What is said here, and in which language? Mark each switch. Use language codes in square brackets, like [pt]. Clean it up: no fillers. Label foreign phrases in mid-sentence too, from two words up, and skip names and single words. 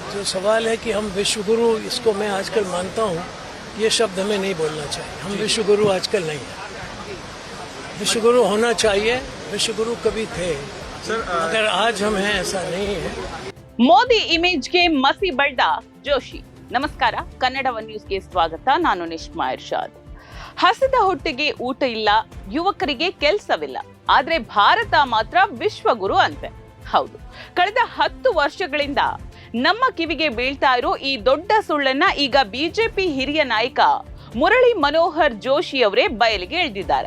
[hi] जो सवाल है कि हम विश्वगुरु, इसको मैं आजकल मानता हूँ, ये शब्द हमें नहीं बोलना चाहिए। हम विश्वगुरु आजकल नहीं हैं। विश्वगुरु होना चाहिए, विश्वगुरु कभी थे मगर आज हम हैं ऐसा नहीं है। [kn] ಮೋದಿ ಇಮೇಜ್ಗೆ ಮಸಿ ಬಳ್ದ ಜೋಶಿ. ನಮಸ್ಕಾರ, ಕನ್ನಡ ಒನ್ ನ್ಯೂಸ್ಗೆ ಸ್ವಾಗತ. ನಾನು ನಿಶ್ಮಾ ಇರ್ಷಾದ್. ಹಸಿದ ಹೊಟ್ಟೆಗೆ ಊಟ ಇಲ್ಲ, ಯುವಕರಿಗೆ ಕೆಲಸವಿಲ್ಲ, ಆದ್ರೆ ಭಾರತ ಮಾತ್ರ ವಿಶ್ವಗುರು ಅಂತೆ. ಹೌದು, ಕಳೆದ 10 ವರ್ಷಗಳಿಂದ ನಮ್ಮ ಕಿವಿಗೆ ಬೀಳ್ತಾ ಇರೋ ಈ ದೊಡ್ಡ ಸುಳ್ಳನ್ನ ಈಗ ಬಿಜೆಪಿ ಹಿರಿಯ ನಾಯಕ ಮುರಳಿ ಮನೋಹರ್ ಜೋಶಿ ಅವರೇ ಬಯಲಿಗೆ ಎಳೆದಿದ್ದಾರೆ.